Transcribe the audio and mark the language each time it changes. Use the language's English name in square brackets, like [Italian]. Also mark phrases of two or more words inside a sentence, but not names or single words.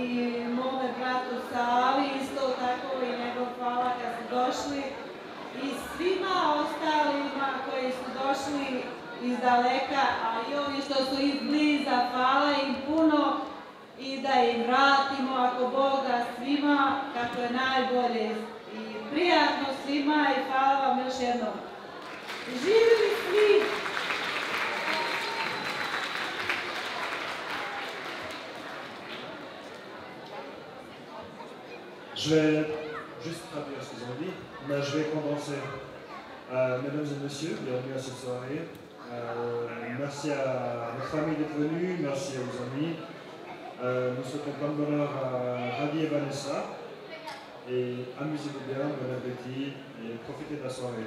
[Serbian] mome bratu Savi, isto tako i njegov hvala kad su došli, i svima ostalima koji su došli iz daleka, a i ovi što su iz bliza, hvala im puno i da im vratimo, ako Bog da, svima kako je najbolje i prijatno svima i hvala vam još jednom. Živjeli svi! [French] Je vais juste traduire ce qu'ils ont dit, mais je vais condenser. Mesdames et messieurs, bienvenue à cette soirée. Merci à votre famille d'être venue, merci à vos amis. Nous souhaitons plein de bonheur à Radi et Vanessa. Et amusez-vous bien, bon appétit et profitez de la soirée.